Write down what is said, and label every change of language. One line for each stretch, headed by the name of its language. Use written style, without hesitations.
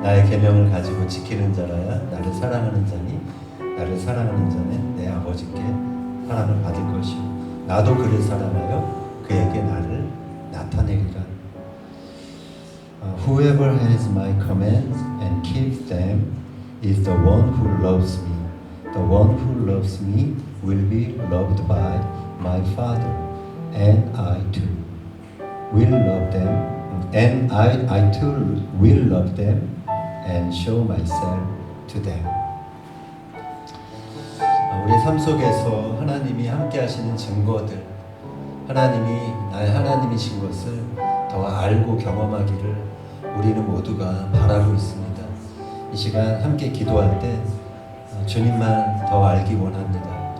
Korean: 나의 계명을 가지고 지키는 자라야 나를 사랑하는 자니 나를 사랑하는 자는 내 아버지께 사랑을 받을 것이요 나도 그를 사랑하여 그에게 나를 나타내리라.
English: Whoever has my commands and keeps them is the one who loves me. The one who loves me will be loved by my Father, and I too will love them, and I too will love them and show myself to them.
Korean: 우리 삶 속에서 하나님이 함께 하시는 증거들, 하나님이 나의 하나님이신 것을 더 알고 경험하기를 우리는 모두가 바라고 있습니다. 이 시간 함께 기도할 때 주님만 더 알기 원합니다.